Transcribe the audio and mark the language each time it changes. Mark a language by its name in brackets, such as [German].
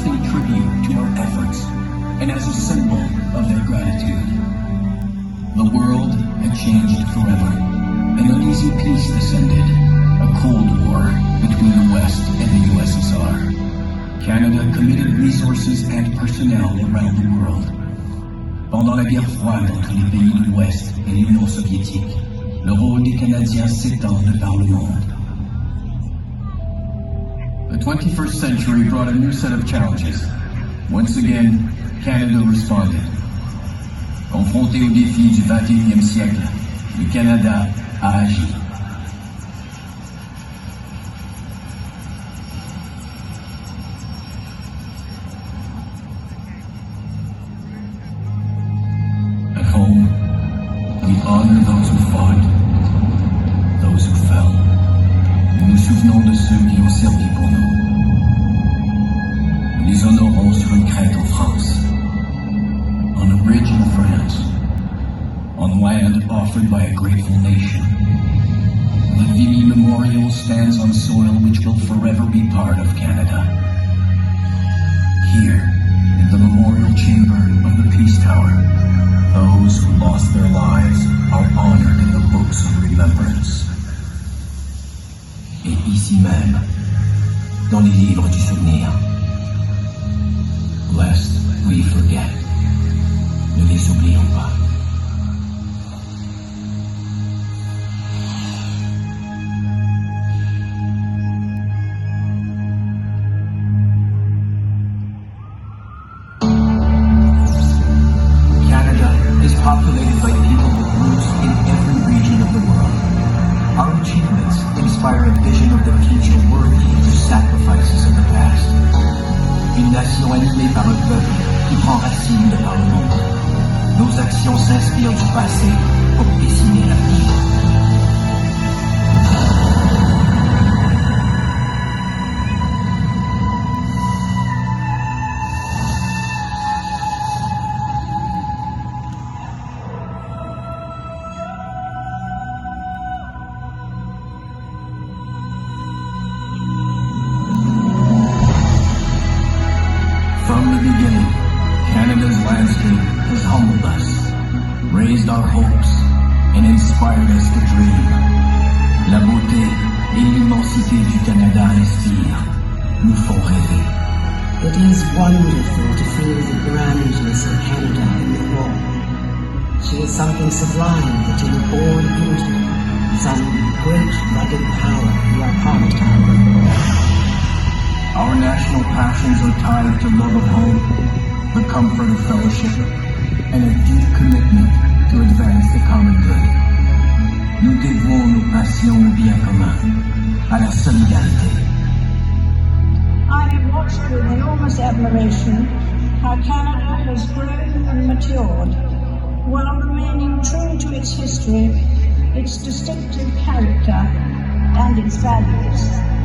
[English] and as a symbol of their gratitude. The world had changed forever. An uneasy peace descended, a Cold War between the West and the USSR. Canada committed resources and personnel around the world. [French] Pendant la guerre froide entre les pays de l'Ouest et l'Union soviétique, le rôle des Canadiens s'étend de par le monde. [English] The 21st century brought a new set of challenges. Once again, Canada responded. [French] Confronté aux défis du 21e siècle, le Canada a agi. [English] At home, we honor those who fought, those who fell. [French] Nous nous souvenons de ceux qui ont servi pour nous. Nous les honorons sur une crête en France, [English] on a bridge in France, on land offered by a grateful nation. The Vimy Memorial stands on soil which will forever be part of Canada. Here, in the memorial chamber of the Peace Tower, those who lost their lives are honored in the books of remembrance. [French] Et ici même, dans les livres du souvenir, [English] lest we forget. [French] Ne les oublions pas. [English] Canada is populated by people with roots in every region of the world. Our achievements inspire a vision of the future worthy of the sacrifices of the past. [French] Une nation animée par un peuple qui prend racine de par le monde. Nos actions s'inspirent du passé pour dessiner l'avenir. [English] From the beginning, Canada's landscape has humbled us, raised our hopes, and inspired us to dream. [French] La beauté et l'immensité du Canada inspirent, nous font rêver. [English] It is wonderful to feel the grandness of Canada in the raw. She is something sublime that you were born into, some great rugged power you are part of. Our national passions are tied to love of home, the comfort of fellowship, and a deep commitment to advance the common good. [French] Nous dévouons nos passions au bien commun, à la solidarité. [English] I have watched with enormous admiration how Canada has grown and matured while remaining true to its history, its distinctive character, and its values.